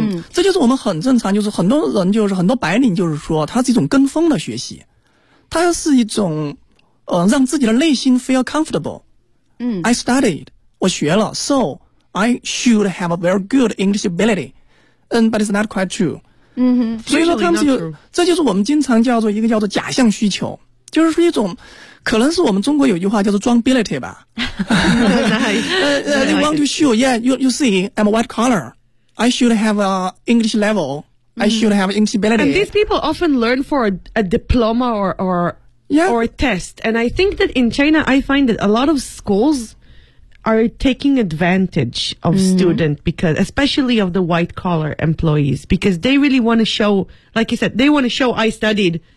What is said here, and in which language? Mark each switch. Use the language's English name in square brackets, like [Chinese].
[Chinese] 这就是我们很正常，就是很多人，就是很多白领，就是说它是一种跟风的学习，它是一种让自己的内心 [English] feel comfortable。 I studied, [Chinese] 我学了 [English] so I should have a very good English ability, but it's not quite true. [Chinese] 所以说他们就这就是我们经常叫做一个叫做假象需求，就是一种可能是我们中国有句话叫做装 ability 吧。 [English] They want to show, you see, I'm a white collar, I should have an English level, I should have English ability. And these people often learn for a diploma or or a test. And I think that in China, I find that a lot of schools are taking advantage of students, because especially of the white collar employees, because they really want to show, like you said, they want to show I studied.